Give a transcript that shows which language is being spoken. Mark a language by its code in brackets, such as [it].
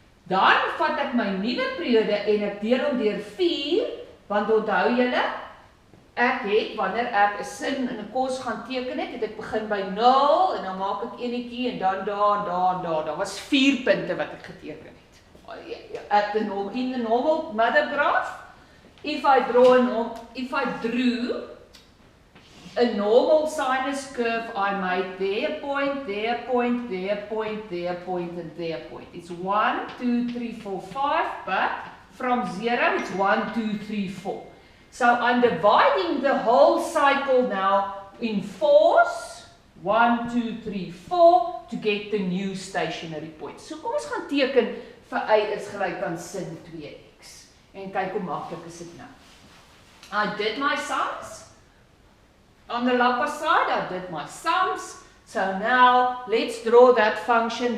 [af] Dan vat ek my nuwe periode en ek deel hom deur 4, want onthou julle, ek het, wanneer ek 'n sin in 'n kos gaan teken het ek begin by 0 en dan maak ek enetjie en dan daar. Daar was 4 punte wat ek geteken het. [en] In the normal mother graph, if I drew a normal sinus curve, I made there a point, there a point, there a point, there a point, and there a point. It's 1, 2, 3, 4, 5, but from 0 it's 1, 2, 3, 4. So I'm dividing the whole cycle now in 4s, 1, 2, 3, 4, to get the new stationary point. [af] So kom ons gaan teken vir y is gelyk aan sin 2x. En kyk hoe maklik is dit nou. [en] I did my sums. On the upper side, I did my sums. So now, let's draw that function.